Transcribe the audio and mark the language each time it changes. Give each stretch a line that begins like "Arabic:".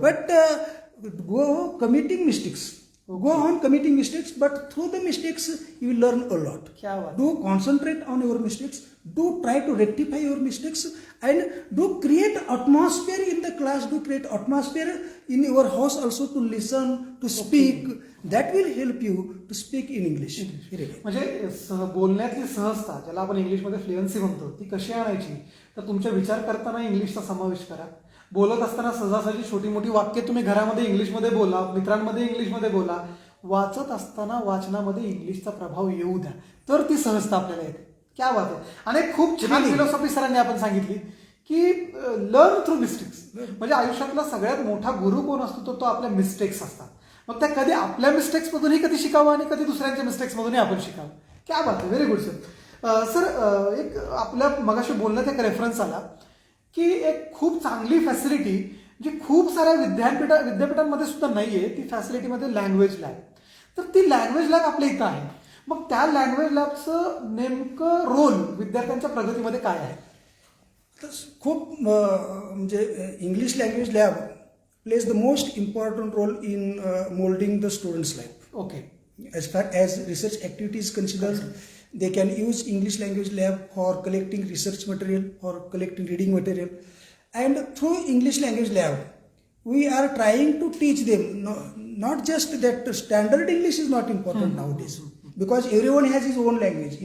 English: But go committing mistakes. Go on committing mistakes, but through the mistakes you will learn a lot.
Hindi: क्या बात.
English: Do concentrate on your mistakes. Do try to rectify your mistakes, and do create atmosphere in the class. Do create atmosphere in your house also to listen, to speak. That will help you to speak in English.
Marathi: म्हणजे बोलण्यातली सहजता, ज्याला आपण इंग्लिशमध्ये fluency म्हणतो, ती कशी आणायची, तर तुमच्या विचार करताना इंग्लिशचा समावेश करा. बोलत असताना सहजासहजी छोटी मोठी वाक्य तुम्ही घरामध्ये इंग्लिशमध्ये बोला, मित्रांमध्ये इंग्लिशमध्ये बोला. वाचत असताना वाचनामध्ये इंग्लिशचा प्रभाव येऊ द्या, तर ती सहजता आपल्याला येते.
Hindi: क्या बात
Marathi: आहे. आणि खूप छान फिलॉसॉफी सरांनी आपण सांगितली की
English: Learn through mistakes.
Marathi: म्हणजे आयुष्यातला सगळ्यात मोठा गुरु कोण असतो, तो आपल्या मिस्टेक्स असतात. मग त्या कधी आपल्या मिस्टेक्समधूनही कधी शिकावं आणि कधी दुसऱ्यांच्या मिस्टेक्समधूनही आपण शिकावं.
Hindi: क्या बात
Marathi: आहे.
English: Very good sir.
Marathi: सर एक आपल्या मगाशी बोलण्यात एक रेफरन्स आला की एक खूप चांगली फॅसिलिटी जी खूप साऱ्या विद्यापीठांमध्ये सुद्धा नाहीये, ती फॅसिलिटीमध्ये लँग्वेज लॅब. तर ती लँग्वेज लॅब आपल्या इथं आहे. मग त्या लँग्वेज लॅबचं नेमकं रोल विद्यार्थ्यांच्या प्रगतीमध्ये काय आहे? खूप म्हणजे
English: English language lab plays the most important role in molding the student's life. Okay. As far as research activities considered, they can use English language lab for collecting research material, for collecting reading material, and through English language lab, we are trying to teach them not just that standard English is not important nowadays, because everyone has his own language.